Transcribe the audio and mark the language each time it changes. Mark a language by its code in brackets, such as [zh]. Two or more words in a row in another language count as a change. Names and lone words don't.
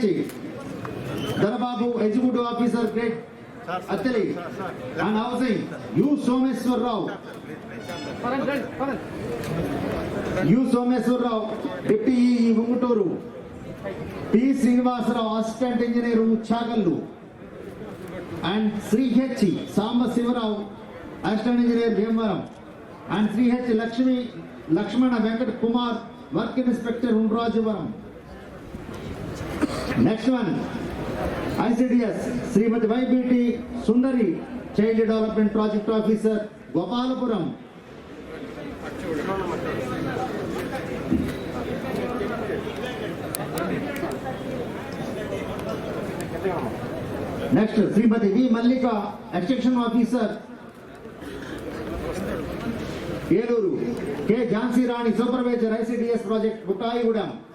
[en] Darababu, Executive Officer, Grade Ateli. And Housing, U. Someswar Rao. U. Someswar Rao, Deputy EE, Munguturu. P. Srinivasa Rao, Assistant Engineer, Chagallu. And Sri H. Samba Sivarao, Assistant Engineer, Bhimavaram. And Sri H. Lakshmana Venkat Kumar, Work Inspector, Undrajavaram. Next one, ICDS, Srimati YBT Sundari, Child Development Project Officer, Gopalapuram. Next Srimati V Mallika Extension Officer Eluru. K Jhansi Rani Supervisor ICDS Project Buttayagudem.